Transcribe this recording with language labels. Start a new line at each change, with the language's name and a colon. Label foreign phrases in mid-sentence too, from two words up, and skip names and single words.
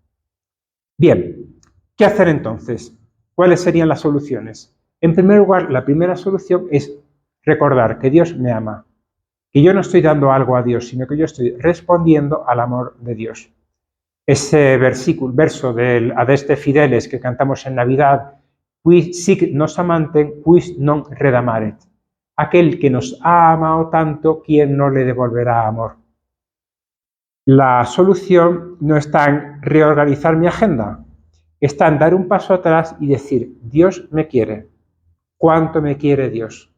Spanish: Bien, ¿qué hacer entonces? ¿Cuáles serían las soluciones? En primer lugar, la primera solución es recordar que Dios me ama, que yo no estoy dando algo a Dios, sino que yo estoy respondiendo al amor de Dios. Ese verso del Adeste Fideles que cantamos en Navidad,
Latin: qui sic nos amantem, quis non redamaret.
Spanish: Aquel que nos ha amado tanto, ¿quién no le devolverá amor? La solución no está en reorganizar mi agenda, está en dar un paso atrás y decir, Dios me quiere, ¿cuánto me quiere Dios?